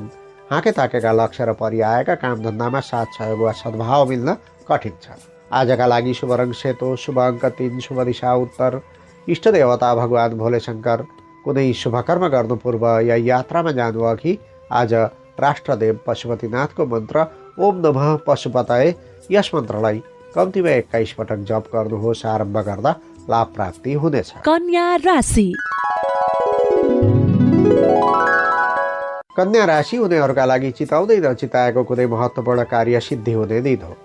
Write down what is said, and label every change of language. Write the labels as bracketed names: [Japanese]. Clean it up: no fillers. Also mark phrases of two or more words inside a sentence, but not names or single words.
[Nepali] हाँके ताकेका लक्ष्य र परिआएका कामधन्दामा साथ सहयोग वा सद्भाव मिल्न कठिन छ। आजका लागि शुभ रङ सेतो, शुभ अङ्क 3, शुभ दिशा उत्तर। इष्टदेवता भगवान भोलेशङ्कर। कुनै शुभकर्म गर्नु पूर्व या यात्रामा जानु अघि आज राष्ट्रदेव पशुपतिनाथको मन्त्र [Sanskrit] ओम नमः पशुपतये [Nepali] यस मन्त्रलाई कम्तीमा 21 पटक जप गर्नुहोस्। आरम्भ गर्दा लाभ प्राप्ति हुनेछ। कन्या राशि। कन्या राशि हुनेहरूका लागि चिताउँदै नचिताएको कुनै महत्त्वपूर्ण कार्य सिद्धि हुने दिन हो।